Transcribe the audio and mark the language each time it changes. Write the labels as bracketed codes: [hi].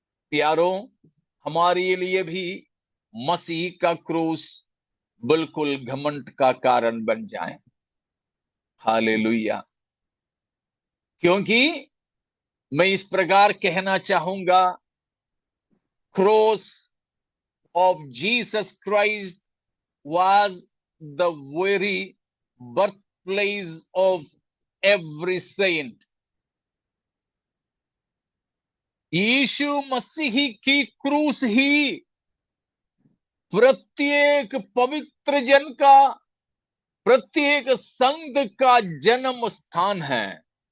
[hi] प्यारों, हमारे लिए भी मसीह का क्रूस बिल्कुल घमंड का कारण बन जाए। हालेलुया। क्योंकि मैं इस प्रकार कहना चाहूंगा, [en] Cross of Jesus Christ was the very birthplace of every saint. [hi] यीशु मसीह की क्रूस ही प्रत्येक पवित्र जन का, प्रत्येक संत का जन्म स्थान है।